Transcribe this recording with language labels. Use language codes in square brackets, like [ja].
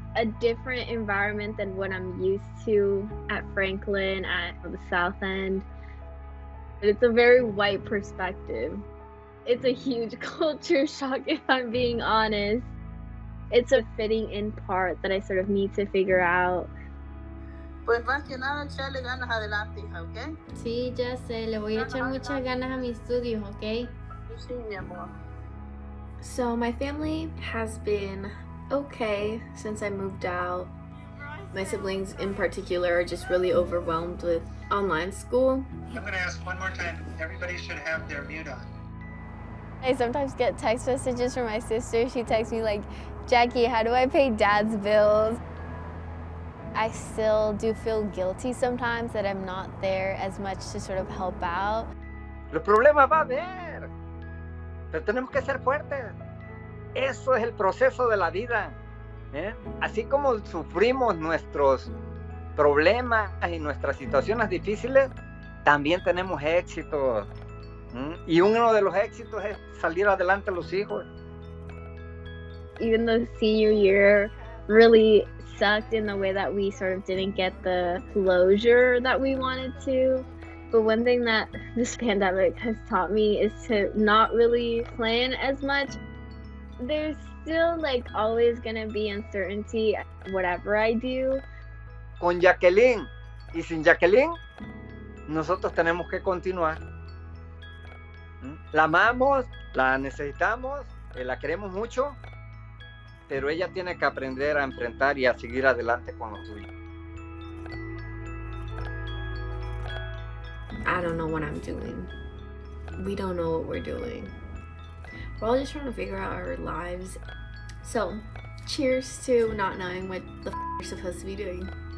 [en] a different environment than what I'm used to at Franklin, at the South End. It's a very white perspective. It's a huge culture shock, if I'm being honest. It's a fitting in part that I sort of need to figure out. [es] Pues más que nada, echarle ganas adelante, hija, ¿ok? Sí, ya sé, le voy a echar muchas ganas a mis estudios, ¿ok? Sí, mi amor. [en] So my family has been okay since I moved out. My siblings in particular are just really overwhelmed with online school. I'm going to ask one more time. Everybody should have their mute on. I sometimes get text messages from my sister. She texts me like, Jackie, how do I pay Dad's bills? I still do feel guilty sometimes that I'm not there as much to sort of help out. [es] Los problemas va a haber, pero tenemos que ser fuertes. Eso es el proceso de la vida. Así como sufrimos nuestros problemas y nuestras situaciones difíciles, también tenemos éxitos. Y uno de los éxitos es salir adelante a los hijos. [en] Even though senior year really sucked in the way that we sort of didn't get the closure that we wanted to, but one thing that this pandemic has taught me is to not really plan as much. There's still like always gonna be uncertainty whatever I do. [es] Con Jacqueline y sin Jacqueline, nosotros tenemos que continuar. La amamos, la necesitamos, la queremos mucho, pero ella tiene que aprender a enfrentar y a seguir adelante con lo suyo. [en] I don't know what I'm doing. We don't know what we're doing. We're all just trying to figure out our lives. So, cheers to not knowing what the you're supposed to be doing.